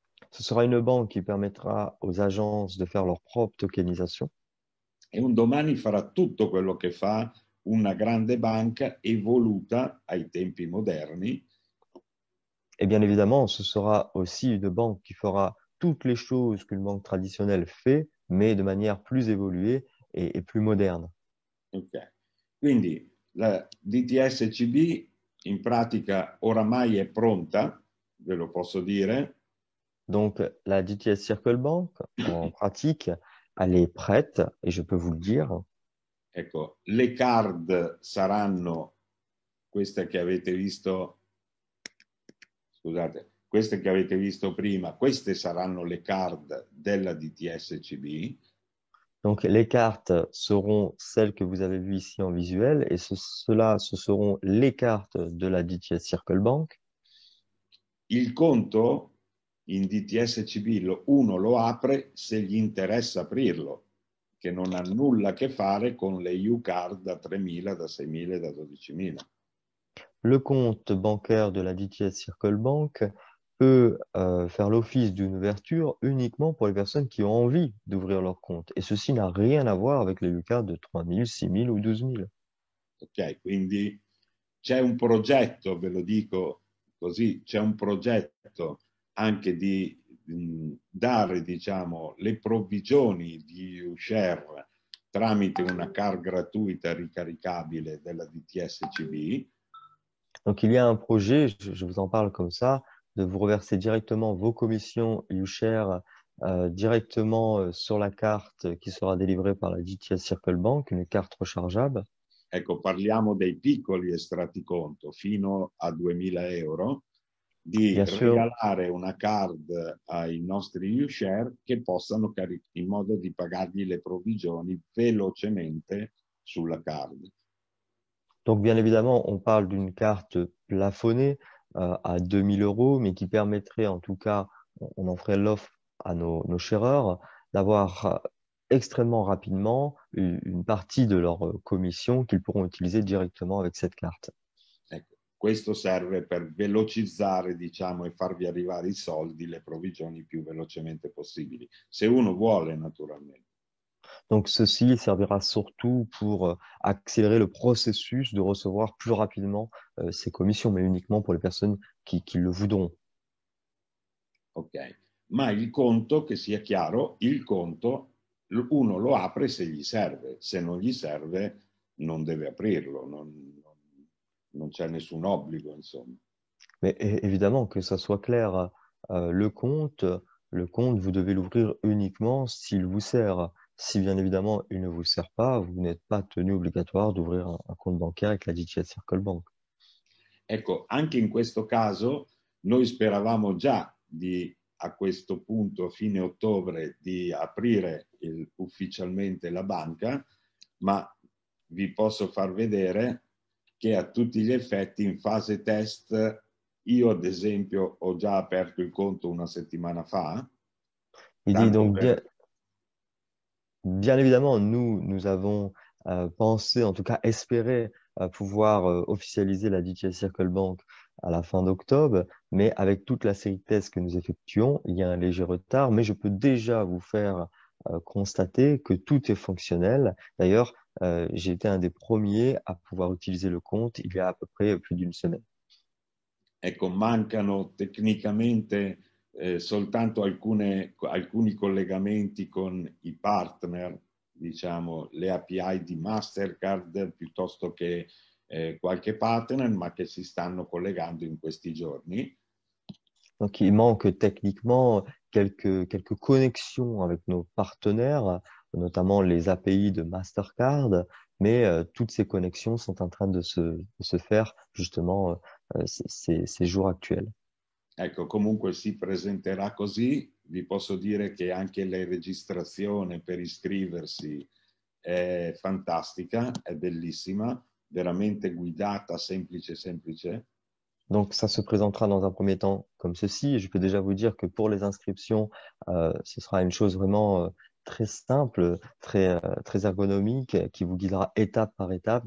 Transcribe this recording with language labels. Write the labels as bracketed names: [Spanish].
[French] Ce sera une banque qui permettra aux agences de faire leur propre tokenisation. [Italian] E un domani farà tutto quello che fa una grande banca evoluta ai tempi moderni. [French] Et bien évidemment, ce sera aussi une banque qui fera toutes les choses qu'une banque traditionnelle fait, mais de manière plus évoluée et plus moderne. Okay. [Italian] Quindi la DTSCB in pratica oramai è pronta, ve lo posso dire. [French] Donc, la DTS Circle Bank, en pratique, elle est prête, et je peux vous le dire. [Italian] Ecco, le card saranno queste che avete visto, scusate, queste che avete visto prima, queste saranno le card della DTSCB. [French] Donc, les cartes seront celles que vous avez vues ici en visuel, et ce seront les cartes de la DTS Circle Bank. [Italian] Il conto in DTSCB uno lo apre se gli interessa aprirlo, che non ha nulla a che fare con le U-Card da 3.000, da 6.000 e da 12.000. [French] Le compte bancaire de la DTS Circle Bank peut faire l'office d'une ouverture uniquement pour les personnes qui ont envie d'ouvrir leur compte. Et ceci n'a rien à voir avec les UCAR de 3 000, 6 000 ou 12 000. [Italian] Ok, quindi c'è un progetto, ve lo dico così, c'è un progetto anche di dare, diciamo, le provvigioni di UShare tramite una card gratuita ricaricabile della DTSCB. [French] Donc il y a un projet, je vous en parle comme ça, de vous reverser directement vos commissions UShare directement sur la carte qui sera délivrée par la DTS Circle Bank, une carte rechargeable. [Italian] Ecco, parliamo dei piccoli estratti conto fino a 2.000 euro, di [French] Bien sûr, [Italian] regalare una card ai nostri UShare che possano in modo di pagargli le provvigioni velocemente sulla card. [French] donc bien évidemment, on parle d'une carte plafonnée à 2 000 euros, mais qui permettrait en tout cas, on en ferait l'offre à nos sharers, d'avoir extrêmement rapidement une partie de leur commission qu'ils pourront utiliser directement avec cette carte. [Italian] Ecco, questo serve per velocizzare, diciamo, e farvi arrivare i soldi, le provvigioni più velocemente possibili, se uno vuole naturalmente. [French] Donc ceci servira surtout pour accélérer le processus de recevoir plus rapidement ces commissions, mais uniquement pour les personnes qui le voudront. [Italian] Ok, ma il conto, che sia chiaro, il conto uno lo apre se gli serve, se non gli serve non deve aprirlo, non c'è nessun obbligo, insomma. [French] Mais évidemment, que ça soit clair, le compte, vous devez l'ouvrir uniquement s'il vous sert. Si bien évidemment il ne vous sert pas, vous n'êtes pas tenu obligatoire d'ouvrir un compte bancaire avec la DTS Circle Bank. [Italian] Ecco, anche in questo caso noi speravamo già di, a questo punto, a fine ottobre, di aprire ufficialmente la banca, ma vi posso far vedere che a tutti gli effetti in fase test io ad esempio ho già aperto il conto una settimana fa, [French] Il dit [Italian] tanto [French] donc [Italian] per... [French] bien évidemment, nous avons pensé, en tout cas espéré, pouvoir officialiser la DTS Circle Bank à la fin d'octobre, mais avec toute la série de tests que nous effectuons, il y a un léger retard, mais je peux déjà vous faire constater que tout est fonctionnel. D'ailleurs, j'ai été un des premiers à pouvoir utiliser le compte il y a à peu près plus d'une semaine. [Italian] Ecco, mancano tecnicamente soltanto alcuni collegamenti con i partner, diciamo, le API di Mastercard piuttosto che qualche partner, ma che si stanno collegando in questi giorni. [French] Donc, il manque techniquement quelques connexions avec nos partenaires, notamment les API de Mastercard, mais toutes ces connexions sont en train de se faire justement ces jours actuels. [Italian] Ecco, comunque si presenterà così. Vi posso dire che anche la registrazione per iscriversi è fantastica, è bellissima, veramente guidata, semplice, semplice. [French] Donc, ça se présentera dans un premier temps comme ceci. Je peux déjà vous dire que pour les inscriptions, ce sera une chose vraiment très simple, très ergonomique, qui vous guidera étape par étape.